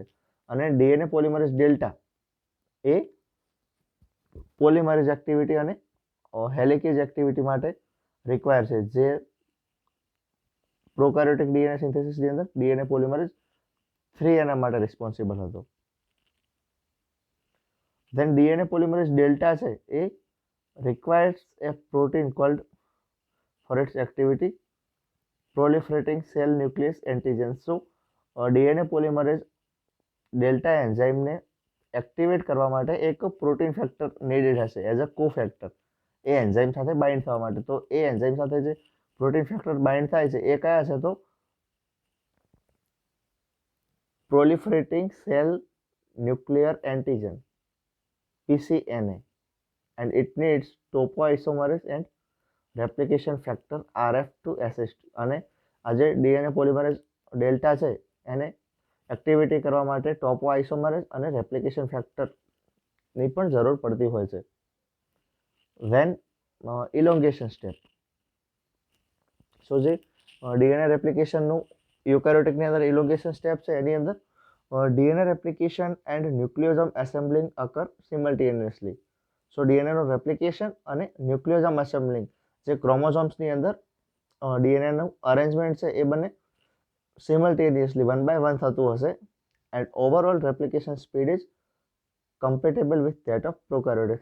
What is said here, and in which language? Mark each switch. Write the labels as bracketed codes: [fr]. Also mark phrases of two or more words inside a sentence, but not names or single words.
[gu] અને [en] DNA polymerase delta [gu] એ [en] polymerase activity [gu] અને [en] helicase activity [gu] માટે રિક્વાયર છે, જે [en] prokaryotic DNA [gu] સિન્થેસિસની અંદર [en] DNA polymerase 3 [gu] એના માટે રિસ્પોન્સિબલ હતો. [en] then DNA polymerase delta [gu] છે એ [en] requires a protein called for its activity proliferating cell nucleus antigens. So DNA polymerase delta [gu] એન્ઝાઇમને એક્ટિવેટ કરવા માટે એક [en] protein factor needed [gu] હશે [en] as a cofactor [gu] એ એન્ઝાઇમ સાથે બાઇન્ડ થવા માટે. તો એ એન્ઝાઇમ સાથે જે [en] protein factor [gu] બાઇન્ડ થાય છે એ કયા છે? [en] તો proliferating cell nuclear antigen PCNA, and it needs topoisomerase and replication factor RF to assist. [gu] અને આ જે [en] DNA polymerase delta [gu] છે એને એક્ટિવિટી કરવા માટે ટોપોઆઇસોમરેઝ અને રેપ્લિકેશન ફેક્ટરની પણ જરૂર પડતી હોય છે. [en] then elongation step. [gu] સો જે ડીએનએ રેપ્લિકેશનનું યુકેરિયોટિકની અંદર [en] elongation step [gu] છે એની અંદર [en] DNA replication and nucleosome assembling occur simultaneously. [gu] સો ડીએનએનું રેપ્લિકેશન અને [en] nucleosome assembling [gu] જે ક્રોમોઝોમ્સની અંદર ડીએનએનું અરેન્જમેન્ટ છે એ બંને સિમલ્ટેનિયસલી 1 by 1 થતું હશે. [en] and overall replication speed is compatible with that of prokaryotic.